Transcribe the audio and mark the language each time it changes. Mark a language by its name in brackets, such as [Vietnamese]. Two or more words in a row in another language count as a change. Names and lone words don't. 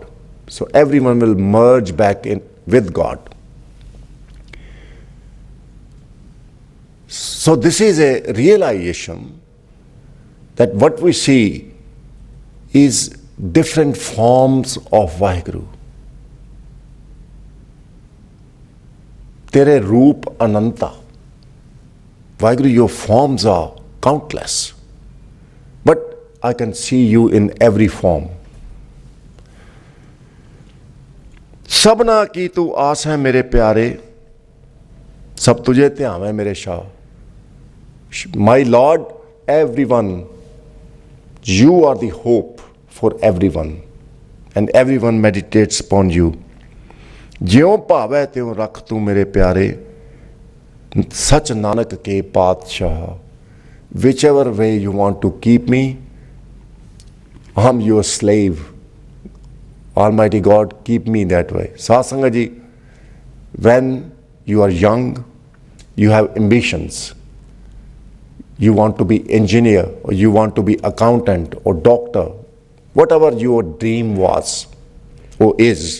[English] So everyone will merge back in with God. So this is a realization that what we see is different forms of Vaheguru. [Punjabi] ਤੇਰੇ ਰੂਪ ਅਨੰਤਾ. [English] Vaheguru, your forms are countless. But I can see you in every form. [Punjabi] ਸਬਨਾ ਕੀ ਤੂ ਆਸ ਹੈ ਮੇਰੇ ਪਿਆਰੇ, ਸਬ ਤੁਝੇ ਧਿਆਨ ਹੈ ਮੇਰੇ ਸ਼ਾਹ. [English] My Lord, everyone, you are the hope for everyone, and everyone meditates upon you. [Punjabi] ਜਿਉਂ ਭਾਵੈ ਤਿਉਂ ਰਖ ਤੂ ਮੇਰੇ ਪਿਆਰੇ, ਸਚ ਨਾਨਕ ਕੇ ਪਾਤਸ਼ਾਹ. [English] Whichever way you want to keep me, I'm your slave. Almighty God, keep me that way. Satsanga ji, when you are young, you have ambitions. You want to be engineer, or you want to be accountant or doctor, whatever your dream was or is.